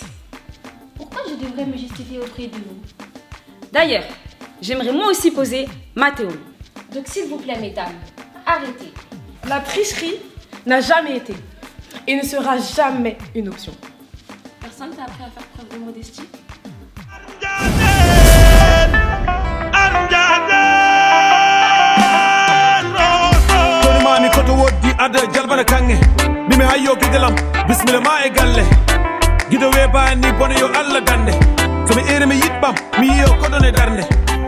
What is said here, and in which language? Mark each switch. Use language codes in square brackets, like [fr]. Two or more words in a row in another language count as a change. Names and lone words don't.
[fr] Pourquoi je devrais me justifier auprès de vous? D'ailleurs, j'aimerais moi aussi poser ma théorie. Donc s'il vous plaît, mesdames, arrêtez. La tricherie n'a jamais été et ne sera jamais une option. Personne t'a appris à faire preuve de modestie? [ff] mami koto woddi ada jalbana kange mimi hayyo gidelam bismillah ma e galle gido we bani bono yo Allah dande so mi ere mi yitbam mi yo kodone darde